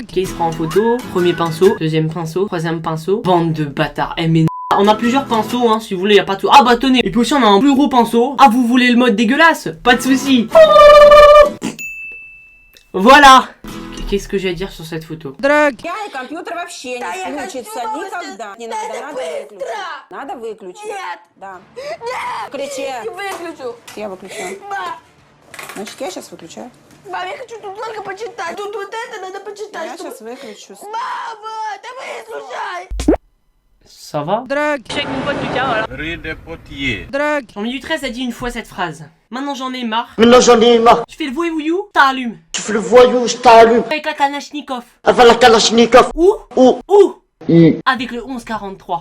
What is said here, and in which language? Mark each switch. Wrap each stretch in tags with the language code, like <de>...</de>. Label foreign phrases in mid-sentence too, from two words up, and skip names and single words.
<fr>Qui se prend en photo? Premier pinceau, deuxième pinceau, troisième pinceau. Bande de bâtards. Mais on a plusieurs pinceaux, hein, si vous voulez, y a pas tout. Ah bah tenez. Et puis aussi on a un plus gros pinceau. Ah, vous voulez le mode dégueulasse? Pas de soucis. Voilà. Qu'est-ce que j'ai à dire sur cette photo? Drogue.</fr> <ru>Компьютер вообще не включится никогда. Не надо, надо выключить. Нет. Да. Нет. Включи. Не выключу. Я выключаю. Значит, я сейчас выключаю. Мам, я хочу тут только почитать. Тут вот это надо почитать. Я сейчас выключу. Мама, да выслушай.</ru> <fr>Ça va? Drogue. Je suis avec mon pote Lucas, voilà. Drogue. En minute 13 a dit une fois cette phrase. Maintenant j'en ai marre. Maintenant j'en ai marre. Tu fais le voyou, t'allumes. Tu fais le voyou, je t'allume. Avec la Kalachnikov. Avec la Kalachnikov. Où? Où? Où? Mmh. Avec le 1143.</fr>